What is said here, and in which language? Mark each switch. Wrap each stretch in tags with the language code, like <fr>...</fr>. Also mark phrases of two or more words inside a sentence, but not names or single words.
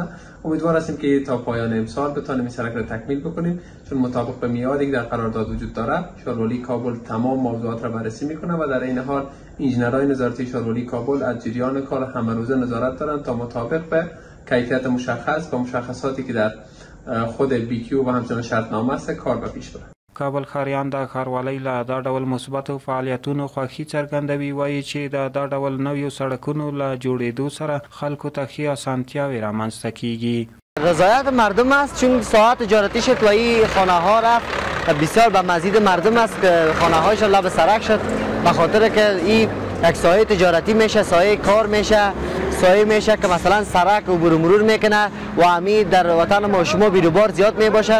<fa>امیدوار هستیم که تا پایان امسال بتونیم این سرک را تکمیل بکنیم چون مطابق به میعادی که در قرارداد وجود داره شهرولی کابل تمام موضوعات را بررسی میکنه و در این حال انجینرهای نظارتی شهرولی کابل از جریان کار همه روزه نظارت دارند تا مطابق به کیفیت مشخص و مشخصاتی که در خود BQ و همچنین شرطنامه است کار به پیش بره.</fa> <ps>کابل ښاریان د ښاروالۍ له دا ډول مثبتو فعالیتونو خوښي څرګندوي. وایي چې د دا ډول نویو سړکونو له جوړېدو سره خلکو ته ښې اسانتیاوې رامنځته کیږي.</ps> <fa>رضایت مردم است چون ساعت تجارتی شد و این خانه ها رفت بسیار به مزید مردم است که خانه هایشان لب سرک شد به خاطر که این یک سایه تجارتی میشه، سایه کار میشه، سایه میشه که مثلا سرک عبور و مرور میکنه و همین در وطن ما شما بیروبار زیاد میباشد.</fa>